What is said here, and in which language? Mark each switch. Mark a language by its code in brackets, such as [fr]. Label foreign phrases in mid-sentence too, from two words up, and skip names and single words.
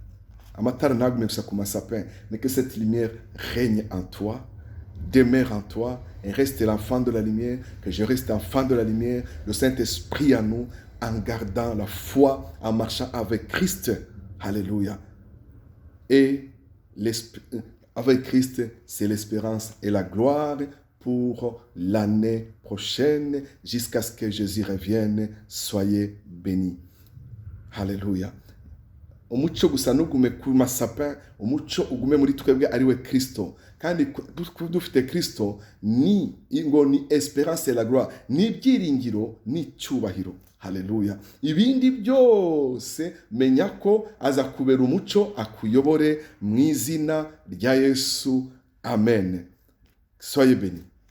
[fr] Mais que cette lumière règne en toi, demeure en toi, et reste l'enfant de la lumière, que je reste enfant de la lumière, le Saint-Esprit en nous, en gardant la foi, en marchant avec Christ. Alléluia. Et avec Christ, c'est l'espérance et la gloire pour l'année prochaine, jusqu'à ce que Jésus revienne. Soyez bénis. Alléluia. [rw] Umucyo gusa nugume ku masapin, umucyo ugume muri twebwe ari we Kristo. Kandi dufite Kristo ni [fr] espérance et la gloire, [rw] ni ibyiringiro ni cyubahiro. Haleluya. Ibindi byose menya ko aza kubera umucyo akuyobore mu izina rya Yesu. [fr] Amen. Soyez bénis.